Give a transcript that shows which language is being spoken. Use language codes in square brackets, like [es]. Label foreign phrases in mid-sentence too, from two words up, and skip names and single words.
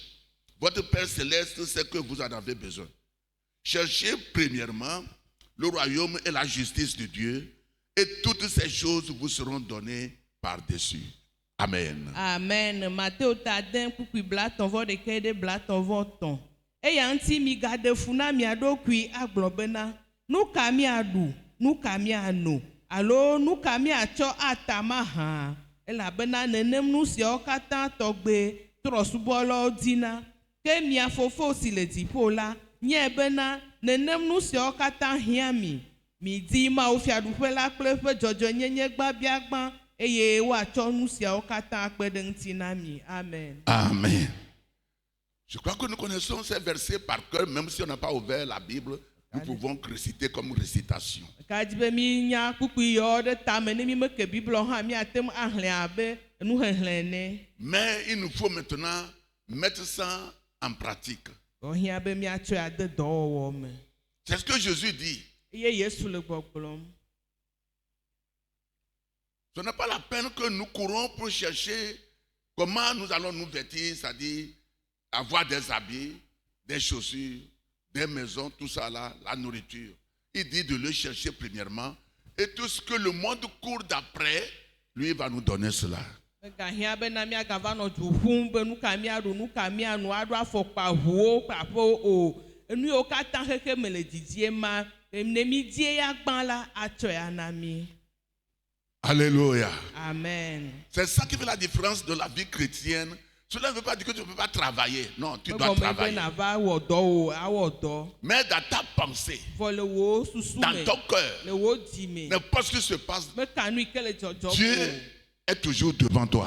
[fr] Votre Père Céleste sait que vous en avez besoin. Cherchez premièrement le royaume et la justice de Dieu, et toutes ces choses vous seront données par-dessus. Amen. Amen. [ee] Matthieu tadin kpukpui blatɔ̃vɔ ɖeke ɖe blatɔ̃vɔ tɔ̃. Eya ŋuti migaɖe fu na mia ɖokui agblɔ bena nu ka miaɖu, nu ka miano, alo nu ka miatsɔ ata mahã. Elabena nenem nu siawo katã tɔgbe trɔ̃subɔlawo dina. Ke mia fofo si le dziƒo la nye bena nenem nu siawo katã hiã mi. Midi mawufiaɖuƒe la kple eƒe dzɔdzɔenyenye gbabiagbã eye woatsɔ nu siawo katã akpe ɖe ŋuti na mi. Amen. Amen. [fr] Je crois que nous connaissons ces versets par cœur, même si on n'a pas ouvert la Bible, nous pouvons réciter comme récitation. [ee] Kadzi be mi nya kpukpui yawo ɖe tame ne mi meke Bible hã miate ŋu axlẽ abe nuxexlẽ ene. [fr] Mais il nous faut maintenant mettre ça en pratique. [ee] Wohiã be miatsɔe ade dɔwɔwɔ me. [fr] C'est ce que Jésus dit. [ee] Eye Yesu le gbɔgblɔm. [fr] Ce n'est pas la peine que nous courons pour chercher comment nous allons nous vêtir, c'est-à-dire avoir des habits, des chaussures, des maisons, tout ça là, la nourriture. Il dit de le chercher premièrement et tout ce que le monde court d'après, lui va nous donner cela. [ee] Megahiã be na miagava nɔ du ƒum be nu ka miaɖu, nu ka mianu, aɖo afɔkpa ʋuwo kple aƒewo o. Enu yiwo katã xexe me le didier ma, ne mi die ya gbã la, atsɔe ana mi. [fr] Alléluia. Amen. C'est ça qui fait la différence de la vie chrétienne. Cela ne veut pas dire que tu ne peux pas travailler. Non, tu dois travailler. Mais dans ta pensée, dans ton cœur, n'importe ce qui se passe, Dieu est toujours devant toi.